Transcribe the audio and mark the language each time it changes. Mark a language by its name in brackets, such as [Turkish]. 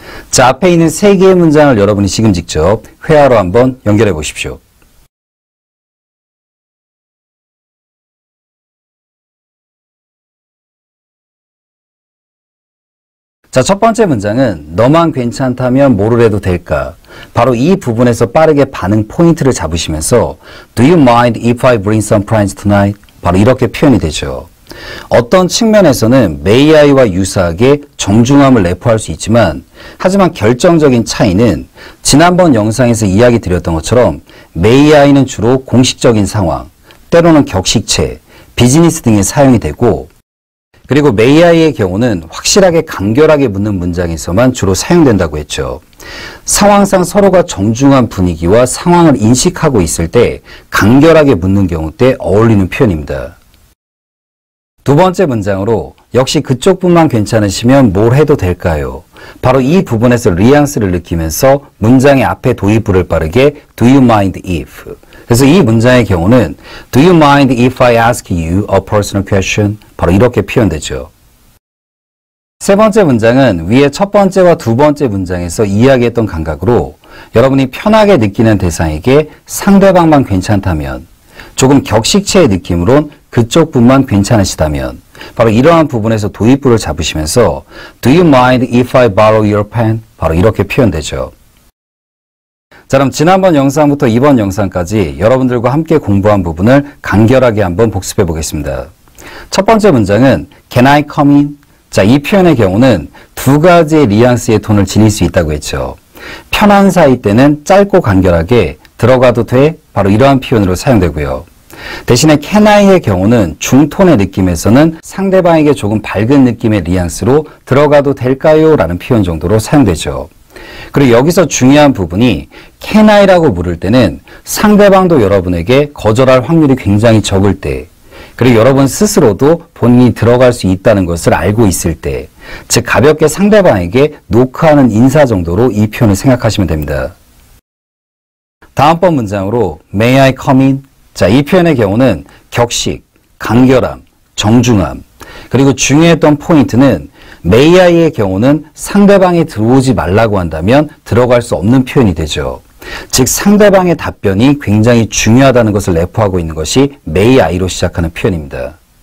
[Korean] 자, 앞에 있는 3개의 문장을 여러분이 지금 직접 회화로 한번 연결해 보십시오. 자, 첫 번째 문장은 너만 괜찮다면 뭐를 해도 될까? 바로 이 부분에서 빠르게 반응 포인트를 잡으시면서 [English] Do you mind if I bring some fries tonight? [Korean] 바로 이렇게 표현이 되죠. 어떤 측면에서는 may I와 유사하게 정중함을 내포할 수 있지만 하지만 결정적인 차이는 지난번 영상에서 이야기 드렸던 것처럼 may I는 주로 공식적인 상황, 때로는 격식체, 비즈니스 등에 사용이 되고 그리고 may I의 경우는 확실하게 간결하게 묻는 문장에서만 주로 사용된다고 했죠. 상황상 서로가 정중한 분위기와 상황을 인식하고 있을 때 간결하게 묻는 경우 때 어울리는 표현입니다. 두 번째 문장으로 역시 그쪽뿐만 괜찮으시면 뭘 해도 될까요? 바로 이 부분에서 뉘앙스를 느끼면서 문장의 앞에 도입부를 빠르게 [English] Do you mind if? [Korean] 그래서 이 문장의 경우는 [English] Do you mind if I ask you a personal question? [Korean] 바로 이렇게 표현되죠. 세 번째 문장은 위의 첫 번째와 두 번째 문장에서 이야기했던 감각으로 여러분이 편하게 느끼는 대상에게 상대방만 괜찮다면 조금 격식체의 느낌으론 그쪽뿐만 괜찮으시다면 바로 이러한 부분에서 도입부를 잡으시면서 [English] Do you mind if I borrow your pen? [Korean] 바로 이렇게 표현되죠. 자, 그럼 지난번 영상부터 이번 영상까지 여러분들과 함께 공부한 부분을 간결하게 한번 복습해 보겠습니다. 첫 번째 문장은 [English] Can I come in? [Korean] 자, 이 표현의 경우는 두 가지의 뉘앙스의 톤을 지닐 수 있다고 했죠. 편한 사이 때는 짧고 간결하게 들어가도 돼? 바로 이러한 표현으로 사용되고요. 대신에 can I의 경우는 중톤의 느낌에서는 상대방에게 조금 밝은 느낌의 뉘앙스로 들어가도 될까요? 라는 표현 정도로 사용되죠. 그리고 여기서 중요한 부분이 can I라고 물을 때는 상대방도 여러분에게 거절할 확률이 굉장히 적을 때 그리고 여러분 스스로도 본인이 들어갈 수 있다는 것을 알고 있을 때 즉 가볍게 상대방에게 노크하는 인사 정도로 이 표현을 생각하시면 됩니다. 다음번 문장으로 [English] May I come in? [Korean] 자, 이 표현의 경우는 격식, 간결함, 정중함 그리고 중요했던 포인트는 May I의 경우는 상대방이 들어오지 말라고 한다면 들어갈 수 없는 표현이 되죠. 즉 상대방의 답변이 굉장히 중요하다는 것을 내포하고 있는 것이 May I로 시작하는 표현입니다.